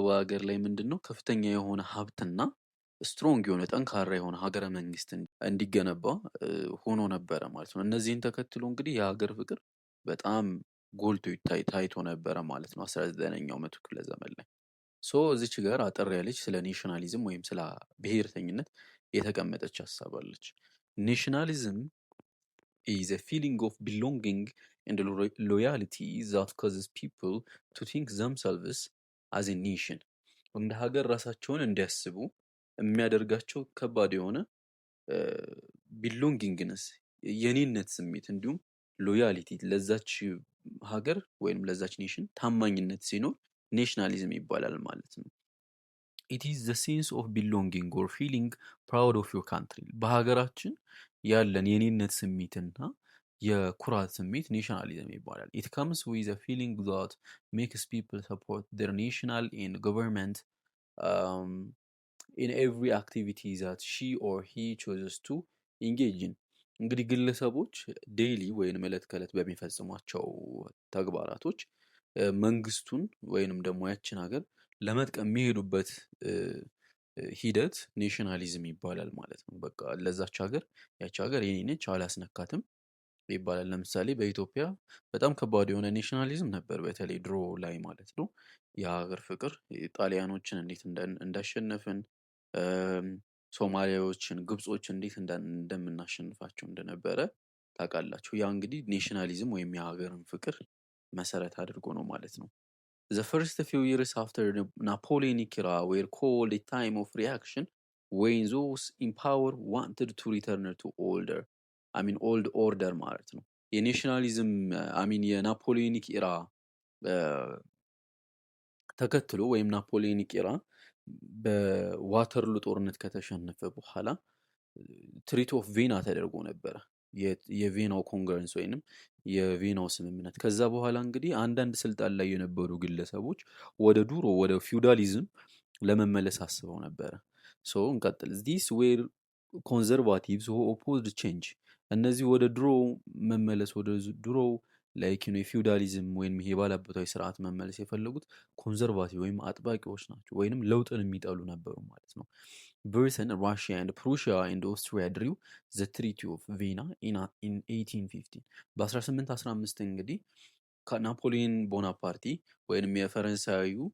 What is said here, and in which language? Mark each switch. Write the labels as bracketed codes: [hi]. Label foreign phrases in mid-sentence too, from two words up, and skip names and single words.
[am] ሀገር ላይ ምንድን ነው ከፍተኛ የሆነ ሀብትና ስትሮንግ የሆነ ጠንካራ የሆነ ሀገረ መንግስት እንዲገነባ ሆኖ ነበረ ማለት ነው። እነዚህን ተከትሎ እንግዲህ የሀገር ፍቅር በጣም ጎልቶ ታይቶ ነበረ ማለት ነው 19ኛው መቶ ክፍለ ዘመን ላይ። እዚች ጋር አጠር ያለች ስለ ኔሽናሊዝም ወይም ስለ ብሔርተኝነት የተቀመጠች ሀሳብ አለች። ኔሽናሊዝም [en] is a feeling of belonging and loyalty that causes people to think themselves as a nation. [am] እንደ ሀገር ራሳቸውን እንዲያስቡ የሚያደርጋቸው ከባድ የሆነ ቢሎንጊንግነስ የኔነት ስሜት እንዲሁም ሎያሊቲ ለዛች ሀገር ወይም ለዛች ኔሽን ታማኝነት ሲኖር ኔሽናሊዝም ይባላል ማለት ነው። [en] it is the sense of belonging or feeling proud of your country። [am] በሀገራችን ያለን የኔነት ስሜትና የኩራት ስሜት ኔሽናሊዝም ይባላል። [en] it comes with a feeling that makes people support their national and government in every activity that she or he chooses to engage in። [am] እንግዲህ ግለሰቦች ዴይሊ ወይንም ዕለት ከዕለት በሚፈጽሟቸው ተግባራቶች መንግስቱን ወይንም ደግሞ ያችን ሀገር ለመጥቀም የሚሄዱበት ሂደት ኔሽናሊዝም ይባላል ማለት ነው። በቃ ለዛች ሀገር ያች ሀገር የኔ ነች አላስነካትም ይባላል። ለምሳሌ በኢትዮጵያ በጣም ከባድ የሆነ ኔሽናሊዝም ነበር፣ በተለይ ድሮ ላይ ማለት ነው። የሀገር ፍቅር ጣሊያኖችን እንዴት እንዳሸነፍን፣ ሶማሊያዎችን፣ ግብጾች እንዴት እንደምናሸንፋቸው እንደነበረ ታውቃላችሁ። ያ እንግዲህ ኔሽናሊዝም ወይም የሀገርን ፍቅር መሰረት አድርጎ ነው ማለት ነው። [en] The first few years after the Napoleonic era were called a time of reaction when those in power wanted to return to old order [am] ማለት ነው። የኔሽናሊዝም የናፖሊዮኒክ ኢራ ተከትሎ ወይም ናፖሊዮኒክ ኢራ በዋተርሉ ጦርነት ከተሸነፈ በኋላ ትሪቲ ኦፍ ቬና ተደርጎ ነበረ፣ የቬናው ኮንግረንስ ወይንም የቬናው ስምምነት። ከዛ በኋላ እንግዲህ አንዳንድ ስልጣን ላይ የነበሩ ግለሰቦች ወደ ድሮ ወደ ፊውዳሊዝም ለመመለስ አስበው ነበረ። እንቀጥል። [en] these were conservatives who opposed change። [am] እነዚህ ወደ ድሮ መመለስ ወደ ድሮ ላይክ የፊውዳሊዝም ወይም ይሄ ባላበታዊ ስርዓት መመለስ የፈለጉት ኮንዘርቫቲቭ ወይም አጥባቂዎች ናቸው፣ ወይንም ለውጥን የሚጠሉ ነበሩ ማለት ነው። [en] Britain, Russia and Prussia and Austria drew the Treaty of Vienna in 1815። [am] በ1815 እንግዲህ ናፖሊዮን ቦናፓርቲ ወይንም የፈረንሳዩ